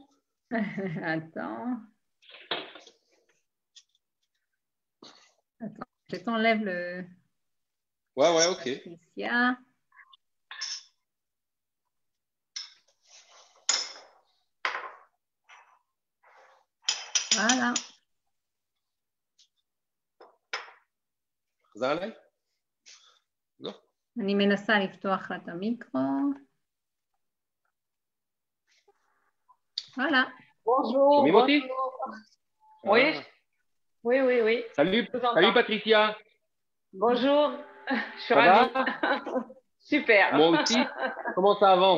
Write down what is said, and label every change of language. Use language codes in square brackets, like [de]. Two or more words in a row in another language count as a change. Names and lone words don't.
[fr] Attends, je t'enlève le... Ouais, ok. Patricia. Voilà. [he] חזר לא. אני מנסה לפתוח לה את המיקרו. [fr] Voilà. Bonjour. Bonjour. Oui. Ah. Oui. Salut Patricia. Bonjour. Je suis Ça ravie. va? Super. Moi aussi. Comment ça avance?